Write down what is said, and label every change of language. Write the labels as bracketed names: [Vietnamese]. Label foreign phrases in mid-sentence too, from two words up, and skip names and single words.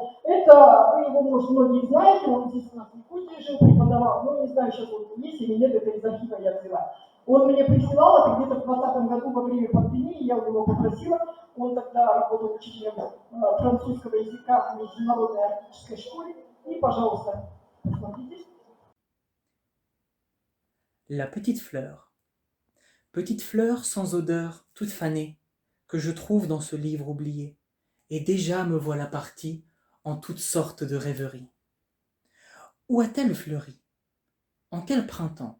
[Russian] Это, вы его, может, многие знаете, он здесь у нас в Якутии жил, преподавал, но не знаю, сейчас он есть или нет, это из архива я взяла. Он мне присылал, это где-то в 2020 году во время пандемии, я у него попросила, он тогда работал учителем французского языка в международной арктической школе, и, пожалуйста, посмотрите. [French] La petite fleur. Petite fleur sans odeur, toute fanée, que je trouve dans ce livre oublié, et déjà me voilà partie en toutes sortes de rêveries. Où a-t-elle fleuri? En quel printemps?